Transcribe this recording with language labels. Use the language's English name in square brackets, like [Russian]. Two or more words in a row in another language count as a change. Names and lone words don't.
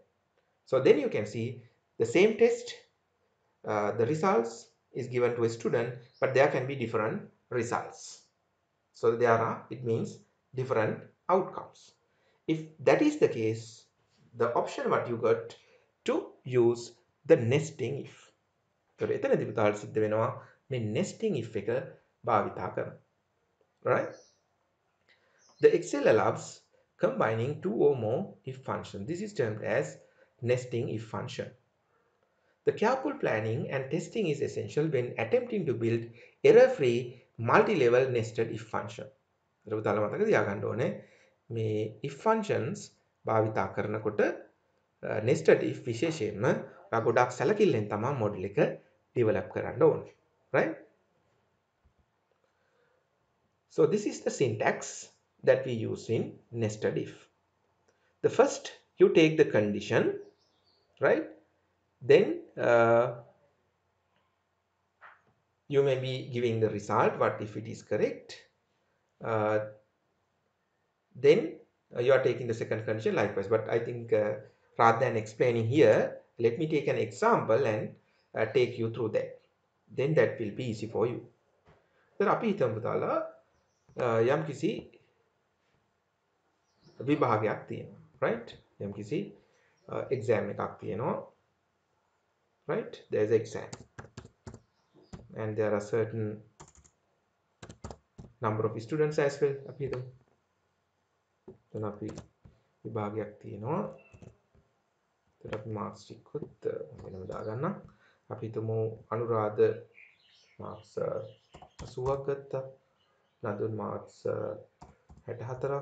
[English] So then you can see the same test, the results is given to a student, but there can be different results. So there are, it means different outcomes. If that is the case, the option what you got to use the nesting if. [Sinhala] So එතනදී පුතාට සිද්ධ වෙනවා මේ [English] nesting if [Sinhala] එක භාවිතා කරන්න. Right? [English] The Excel allows combining two or more if functions. This is termed as nesting if function. The careful planning and testing is essential when attempting to build error-free multi-level nested if function. [Sinhala] ඒක පුතාලා මතක තියාගන්න ඕනේ මේ [English] if functions [Sinhala] භාවිතා කරනකොට [English] nested if [Sinhala] විශේෂයෙන්ම ඔයා ගොඩක් සැලකිල්ලෙන් තමයි මොඩල් එක develop කරන්න ඕනේ. [English] Right? So this is the syntax that we use in nested if. The first, you take the condition, right? Then you may be giving the result, what if it is correct. Then you are taking the second condition likewise. But I think rather than explaining here, let me take an example and take you through that. Then that will be easy for you. [Sinhala] So අපි හිතමු පුතාලා යම් කිසි විභාගයක් තියෙනවා, right? යම් කිසි exam එකක් තියෙනවා, right? [English] There's an exam and there are certain number of students as well. [Sinhala] අපි හිතමු දැන් අපි විභාගයක් තියෙනවා. එතකොට අපි මාක්ස් ටිකත් වෙනම දාගන්නම්. අපි හිතමු අනුරාධ මාක්ස් 80ක් ගත්තා. නදුන් මාක්ස් 64ක්.